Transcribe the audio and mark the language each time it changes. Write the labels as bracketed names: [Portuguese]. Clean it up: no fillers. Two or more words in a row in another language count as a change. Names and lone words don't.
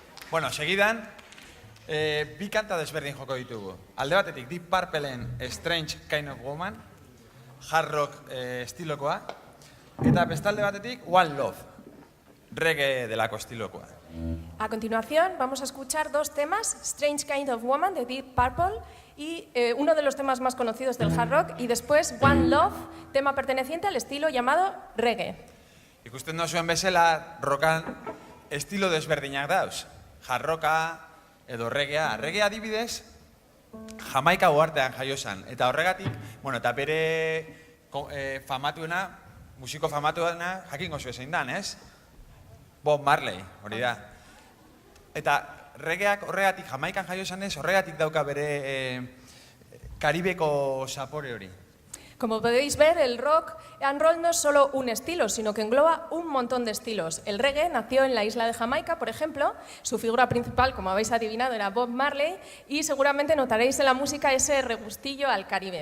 [Basque] Bueno, segidan, bi kanta desberdin joko ditugu. Alde batetik, Deep Purpleen Strange Kind of Woman, [English] hard rock [Basque] estilokoa, eta bestalde batetik, One Love, reggae delako estilokoa. [Spanish] A continuación vamos a escuchar dos temas, Strange Kind of Woman de Deep Purple y uno de los temas más conocidos del [English] hard rock, [Spanish] y después One Love, tema perteneciente al estilo llamado reggae. [Basque] Ikusten duzuen bezala, rockan estilo desberdinak dauz. [English] Hard rocka [Basque] edo reggaea. Reggaea adibidez, Jamaika uhartean jaio zen. Eta horregatik, bueno, eta bere famatuena, musiko famatuena, jakingo zuen zein dan, ez? Bob Marley, hori da. Eta reggaeak horregatik, Jamaikan jaio zen ez, horregatik dauka bere Karibeko zapore hori. [Spanish] Como podéis ver, el [English] rock and roll [Spanish] no es solo un estilo, sino que engloba un montón de estilos. El reggae nació en la isla de Jamaica, por ejemplo. Su figura principal, como habéis adivinado, era Bob Marley, y seguramente notaréis en la música ese regustillo al Caribe.